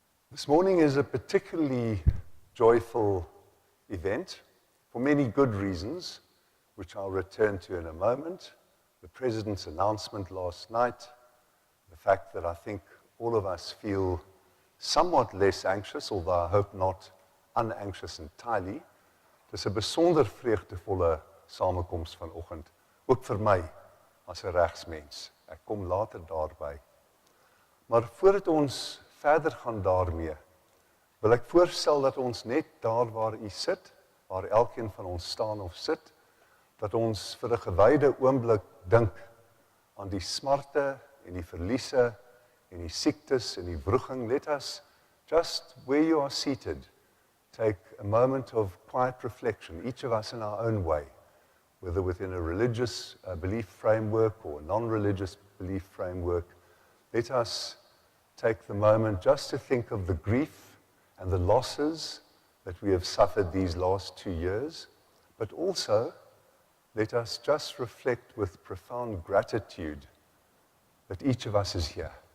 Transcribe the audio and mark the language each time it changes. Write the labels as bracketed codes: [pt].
[en] This morning is a particularly joyful event for many good reasons, which I'll return to in a moment. The President's announcement last night, the fact that I think all of us feel somewhat less anxious, although I hope not unanxious entirely. [af] Dis 'n besonder vreugdevolle samekoms vanoggend, ook vir my as 'n regsmens. Ek kom later daarby. Maar voordat ons verder gaan daarmee, wil ek voorstel dat ons net daar waar u sit, waar elkeen van ons staan of sit, dat ons vir 'n gewyde oomblik dink aan die smarte en die verliese en die siektes en die wroging. [en] Let us, just where you are seated, take a moment of quiet reflection, each of us in our own way, whether within a religious belief framework or a non-religious belief framework. Let us take the moment just to think of the grief and the losses that we have suffered these last 2 years, but also let us just reflect with profound gratitude that each of us is here.